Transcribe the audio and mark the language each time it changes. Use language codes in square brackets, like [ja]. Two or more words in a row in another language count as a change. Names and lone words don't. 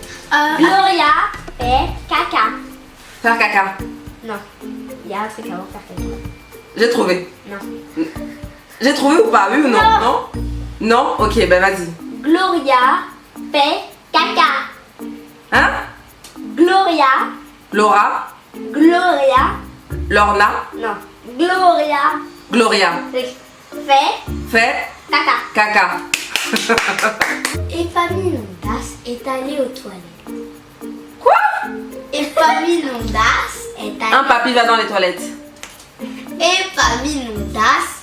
[fr] Gloria fait caca. Faire caca. Non. Il y a un truc avant faire caca. J'ai trouvé. Non. J'ai trouvé ou pas? Oui ou non? Non? Non? Ok, bah vas-y. Gloria fait caca. Hein? Gloria. Laura? Gloria. Lorna? Non. Gloria Gloria? fait Fait caca. caca. Epaminondas est allé aux toilettes. Quoi? Epaminondas est allé. Un papy va dans les toilettes. Epaminondas.